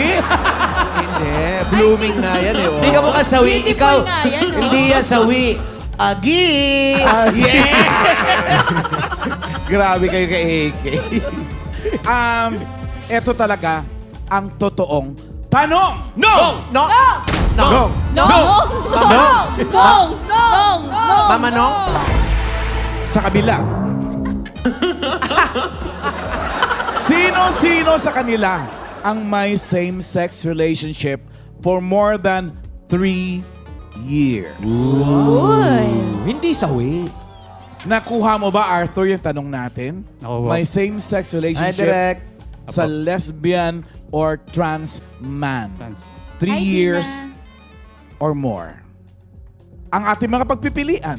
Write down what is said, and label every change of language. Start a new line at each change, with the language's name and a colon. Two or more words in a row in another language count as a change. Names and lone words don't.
Filipino: Hindi, blooming nga yan eh. Hindi ka mukha sawi. Beautiful Ikaw, nga yan, no? hindi yan sawi. Agi! Grabe kayo kay AK. Eto talaga ang totoong tanong.
English: No! No! No! No! No! No! No! No!
Filipino: Mama, no? Sa kabila. Sino-sino sa kanila ang may
English: same-sex relationship for more than 3 years?
Filipino: Hindi sawi. Nakuha mo ba, Arthur, yung tanong natin? Nakuha. May same-sex Hi, relationship Direk. sa
English: lesbian or trans man.
Filipino: 3 Ay, di years na.
English: or more.
Filipino: Ang ating mga pagpipilian.